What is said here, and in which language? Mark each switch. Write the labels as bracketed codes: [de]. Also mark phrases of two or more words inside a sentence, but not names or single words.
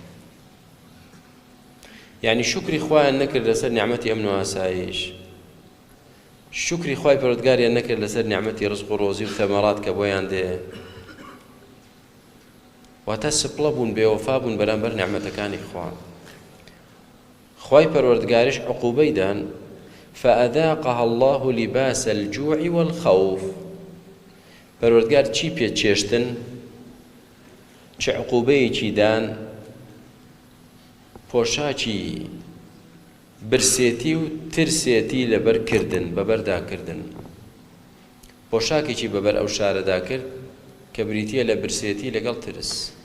[ckb] یعنی شکری خوایان نەکرد لەسەر نیعمەتی ئەمن و ئاسایش، شکری خوای پەروەردگاریان نەکرد لەسەر نیعمەتی ڕزق و ڕۆزی و ثەمەرات کە بۆیان دێ. واتە سپڵە بوون، بێوەفا بوون بەرامبەر نیعمەتەکانی خوا. خوای پەروەردگاریش عقوبەی دان [ar] فأذاقها الله لباس الجوع والخوف. [ckb] پەروەردگار چی پێچێشتن، چ عقوبەیەکی دان؟ پۆشاکی برسێتی و ترسێتی لەبەرکردن، بەبەرداکردن. پۆشاکێکی بەبەر ئەو شارەدا کرد کە بریتیە لە برسێتی لەگەڵ ترس.